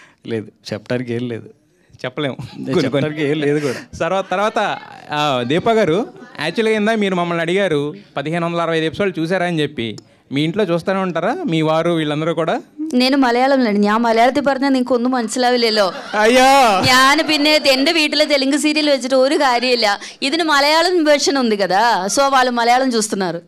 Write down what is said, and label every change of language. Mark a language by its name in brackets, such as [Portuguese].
[Telugu] లేదు చెప్పడానికి ఏం లేదు, చెప్పలేము, చెప్పడానికి ఏం లేదు కూడా. తర్వాత దీపా గారు యాక్చువల్గా ఇందా మీరు మమ్మల్ని అడిగారు 1565 ఎపిసోడ్లు చూసారా అని చెప్పి. మీ ఇంట్లో చూస్తూనే ఉంటారా మీ వారు వీళ్ళందరూ కూడా? [Malayalam] ഞാൻ മലയാളം ഞാൻ മലയാളത്തിൽ പറഞ്ഞാൽ നിങ്ങൾക്ക് ഒന്നും മനസ്സിലാവില്ലല്ലോ. അയ്യോ, ഞാൻ പിന്നെ എൻ്റെ വീട്ടിലെ തെലുങ്ക് സീരിയൽ വെച്ചിട്ട് ഒരു കാര്യമില്ല. ഇതിന് മലയാളം [Telugu] వెర్షన్ ఉంది కదా, సో వాళ్ళు మలయాళం చూస్తున్నారు.